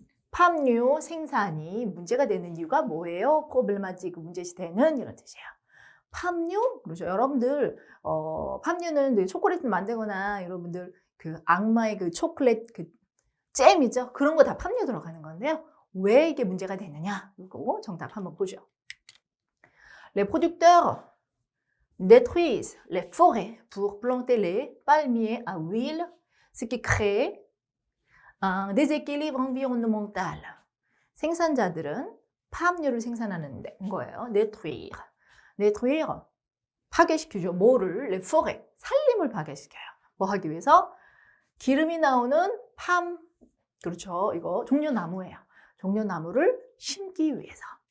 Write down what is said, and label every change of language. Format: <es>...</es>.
<ko>팜유 생산이 문제가 되는 이유가 뭐예요? problématique, 문제시되는 이런 뜻이에요. 팜유? 그렇죠. 여러분들, 팜유는 초콜릿을 만들거나 여러분들 그 악마의 그 초콜릿 그 잼이죠. 그런 거 다 팜유 들어가는 건데요. 왜 이게 문제가 되느냐? 이거 정답 한번 보죠.</ko> <fr>Les producteurs détruisent les forêts pour planter les palmiers à huile, ce qui crée un déséquilibre environnemental.</fr> <ko>생산자들은 팜유를 생산하는 거예요. détruire, 파괴시키죠. 뭐를? les forêts, 산림을 파괴시켜요. 뭐 하기 위해서? 기름이 나오는 그렇죠. 이거 종려나무예요. 종려나무를 심기 위해서.</ko>